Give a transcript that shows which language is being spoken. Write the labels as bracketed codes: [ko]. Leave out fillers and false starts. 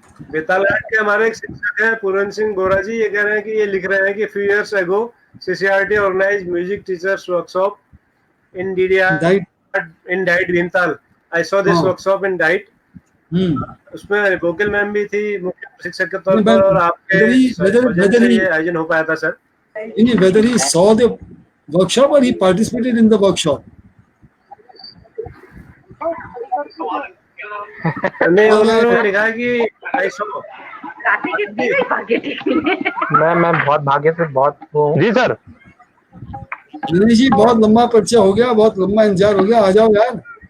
[hi] बेताल घाट के हमारे एक शिक्षक हैं पूरन सिंह गोरा जी। ये कह रहे हैं कि [en] ये लिख रहे हैं कि few years ago CCRT organized music teachers workshop in Diet Bhimtal. I saw this workshop in Diet. [hi] उसमें गोकिल मैम भी थी मुख्य शिक्षक के तौर पर, और आपके वजह से ये आयोजन हो पाया था sir. [en] Whether he saw the workshop or he participated in the workshop. [hi] नहीं, उन्होंने लिखा कि [en] I saw। [hi] मैं बहुत भाग्य से बहुत हूँ जी सर। दिनेश जी, बहुत लंबा परिचय हो गया, बहुत लंबा इंतजार हो गया, आ जाओ यार।